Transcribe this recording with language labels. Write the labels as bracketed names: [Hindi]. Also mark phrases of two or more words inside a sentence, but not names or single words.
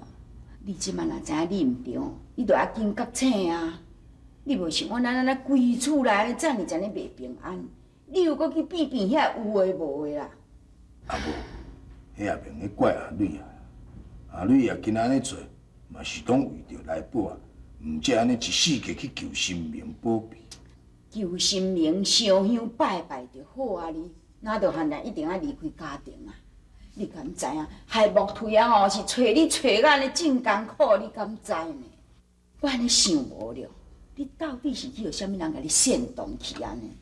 [Min Nan Chinese] 你即马若知影你毋对，你着要紧觉醒啊！你无像我咱安尼规厝内遮尔袂平安，你又搁去变遐有诶无诶啦？阿母，迄也免去怪阿女啊。阿女也今安尼做，嘛是拢为着来报啊，毋则安尼一世界去求神明保庇。求神明烧香拜拜就好啊！你哪着汉人一定要离开家庭啊？你敢知影？害木腿啊吼，是找你找到安尼真艰苦，你敢知呢？我安尼想无了，你到底是去有啥物人甲你煽动去安尼？